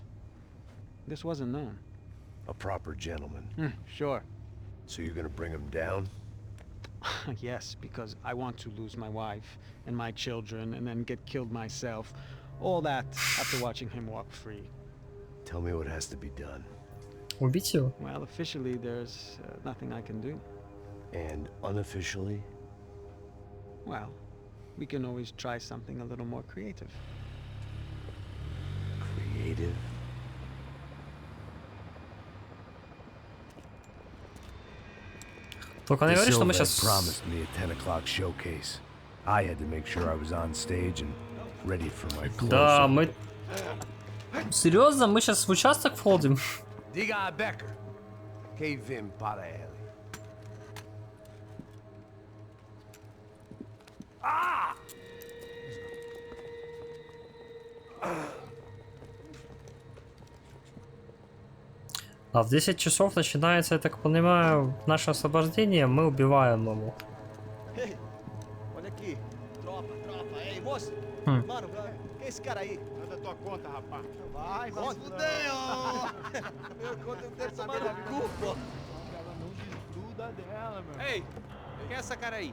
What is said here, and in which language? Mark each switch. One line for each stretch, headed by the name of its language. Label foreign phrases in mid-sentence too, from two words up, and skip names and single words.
English: This wasn't known. A proper gentleman. Sure. So you're gonna bring him down? Yes, because I want to lose my wife and my children and then get killed myself. All that after watching him walk free. Tell me what has to be done.
Russian: Убить его?
English: Well, officially there's nothing I can do. And unofficially? Well, we can always try something a little more creative. Creative?
Russian: Только не говори, что мы Silvet сейчас...
English: promised me a 10 o'clock showcase. I had to make sure I was on stage and ready for my close-up.
Russian: Да, мы... Серьезно? Мы сейчас в участок входим?
Portuguese: Diga a Becker. Que vim para ele. Ah!
Russian: А в 10 часов начинается, я так понимаю, наше освобождение, мы убиваем его.
Portuguese: Ei, olha aqui. Tropa, tropa. Ei, moço. Hum. Mano, quem é esse cara aí? Manda tua conta, rapaz. Vai, fudeu! Meu conta não deve saber no cu, pô. Ela não desgruda dela, meu. Ei, quem é essa cara aí?